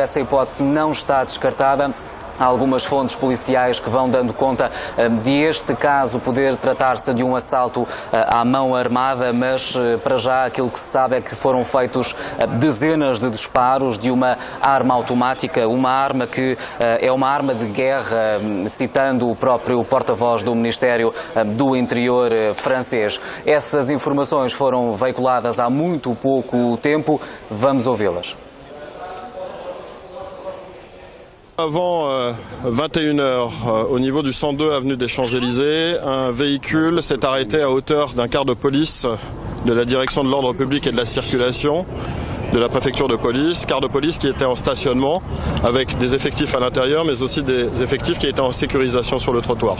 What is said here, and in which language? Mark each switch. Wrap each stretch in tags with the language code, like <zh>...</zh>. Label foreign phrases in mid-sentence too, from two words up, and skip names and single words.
<pt>Essa hipótese não está descartada. Há algumas fontes policiais que vão dando conta de este caso poder tratar-se de um assalto à mão armada, mas para já aquilo que se sabe é que foram feitos dezenas de disparos de uma arma automática, uma arma que é uma arma de guerra, citando o próprio porta-voz do Ministério do Interior francês. Essas informações foram veiculadas há muito pouco tempo. Vamos ouvi-las.</pt> <fr>Avant 21h, au niveau du 102 avenue des Champs-Élysées, un véhicule s'est arrêté à hauteur d'un quart de police de la direction de l'ordre public et de la circulation de la préfecture de police, quart de police qui était en stationnement avec des effectifs à l'intérieur mais aussi des effectifs qui étaient en sécurisation sur le trottoir.</fr>